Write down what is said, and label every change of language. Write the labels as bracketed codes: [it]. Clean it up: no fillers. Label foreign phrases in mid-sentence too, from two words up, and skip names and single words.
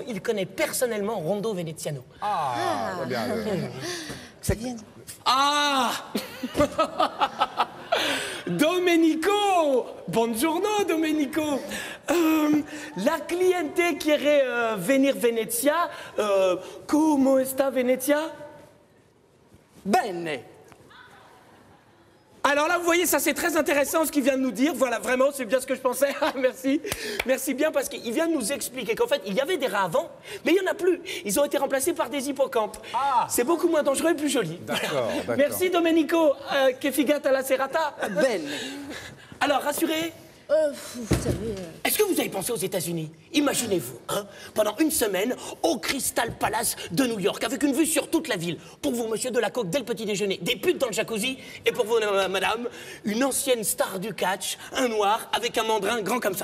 [fr] Il connaît personnellement Rondo Veneziano. Ah, va bien. Ah Domenico! [it] Buongiorno, Domenico! [es] La cliente quiere venir Venezia. [it] Come sta Venezia? Bene. [fr] Alors là, vous voyez, ça c'est très intéressant ce qu'il vient de nous dire. Voilà, vraiment, c'est bien ce que je pensais. Merci. Merci bien, parce qu'il vient de nous expliquer qu'en fait, il y avait des rats avant, mais il n'y en a plus. Ils ont été remplacés par des hippocampes. Ah. C'est beaucoup moins dangereux et plus joli. D'accord, d'accord. Merci, [it] Domenico. Che figata la serata. Bene. [fr] Alors, rassurez. Vous savez... Est-ce que vous avez pensé aux États-Unis? Imaginez-vous, hein, pendant une semaine, au Crystal Palace de New York, avec une vue sur toute la ville. Pour vous, monsieur, de la coke dès le petit déjeuner, des putes dans le jacuzzi. Et pour vous, madame, une ancienne star du catch, un noir, avec un mandrin grand comme ça.